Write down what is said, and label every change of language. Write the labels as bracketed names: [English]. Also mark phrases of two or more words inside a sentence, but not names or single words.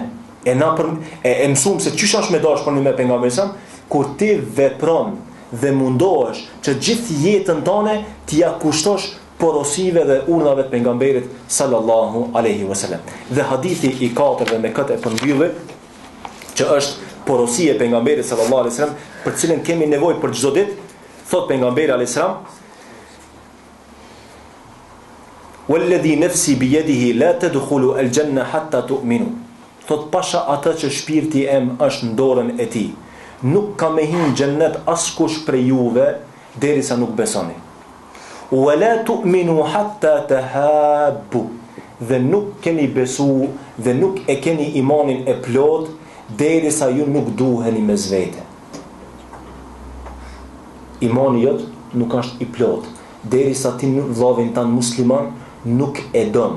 [Albanian] E mësum se çish është me dash për një me pejgamberin, kur ti vepron dhe mundohesh që gjithë jetën tënde ti ja kushtosh porosive dhe urdhave të pejgamberit [Arabic] صلى الله عليه وسلم. [Albanian] Dhe hadithi i 4 dhe me këtë e përmbylli, që është porosia e pejgamberit [Arabic] صلى الله عليه وسلم, [Albanian] për cilën kemi nevojë për çdo ditë, thot pejgamberi [Arabic] عليه السلام: "والذي نفسي بيده لا تدخلوا الجنة حتى تؤمنوا." [Albanian] Thot pasha atë që shpirti im është në dorën e tij. Nuk ka me hyrë në xhennet askush prej juve derisa nuk besoni. [Arabic] ولا تؤمنوا حتى تحابوا. [Albanian] Dhe nuk keni besu dhe nuk e keni imanin e plot derisa ju nuk duheni mes vete. Imani jot nuk është i plot derisa ti vllavin tan musliman nuk e don.